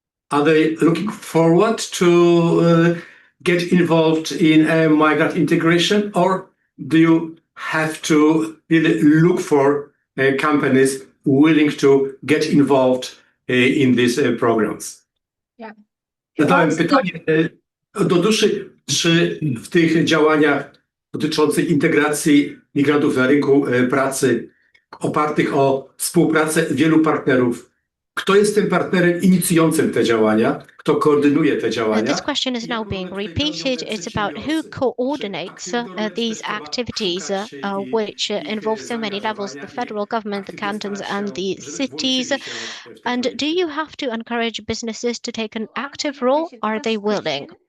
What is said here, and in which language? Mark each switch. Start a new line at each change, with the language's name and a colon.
English: Are they looking forward to get involved in migrant integration, or do you have to really look for companies willing to get involved in these programs? Yeah.
Polish: Zadałem pytanie do Duszy, czy w tych działaniach dotyczących integracji migrantów na rynku pracy, opartych o współpracę wielu partnerów. Kto jest tym partnerem inicjującym te działania? Kto koordynuje te działania?
English: This question is now being repeated. It's about who coordinates these activities, which involve so many levels, the federal government, the cantons, and the cities. And do you have to encourage businesses to take an active role? Are they willing?